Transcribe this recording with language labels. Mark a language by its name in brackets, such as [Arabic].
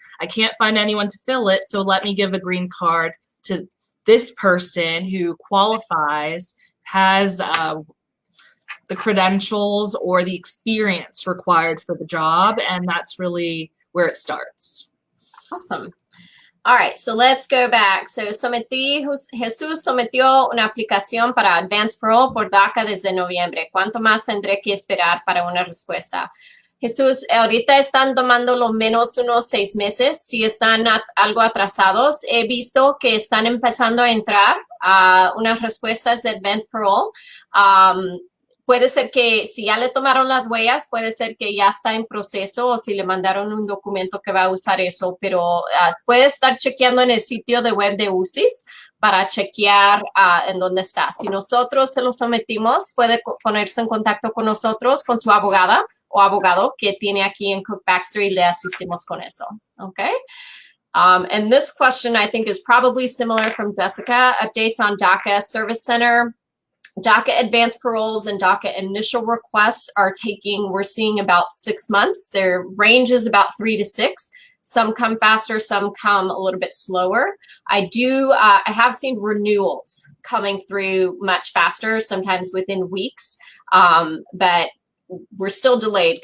[English] I can't find anyone to fill it, so let me give a green card to this person who qualifies, has the credentials or the experience required for the job, and that's really where it starts. Awesome. All right, so let's go back. [Spanish] So Jesús sometió una aplicación para Advance Parole por DACA desde noviembre. ¿Cuánto más tendré que esperar para una respuesta? Jesús, ahorita están tomando lo menos unos 6 meses. Si están algo atrasados, he visto que están empezando a entrar a unas respuestas de Advance Parole. Puede ser que si ya le tomaron las huellas, puede ser que ya está en proceso o si le mandaron un documento que va a usar eso, pero puede estar chequeando en el sitio de web de UCIS para chequear en dónde está. Si nosotros se lo sometimos, puede ponerse en contacto con nosotros, con su abogada o abogado que tiene aquí en Cook Baxter y le asistimos con eso. [English] Okay? And this question I think is probably similar from Jessica. Updates on DACA Service Center. DACA advanced paroles and DACA initial requests are we're seeing about 6 months. Their range is about 3 to 6. Some come faster, some come a little bit slower. I have seen renewals coming through much faster, sometimes within weeks, but we're still delayed.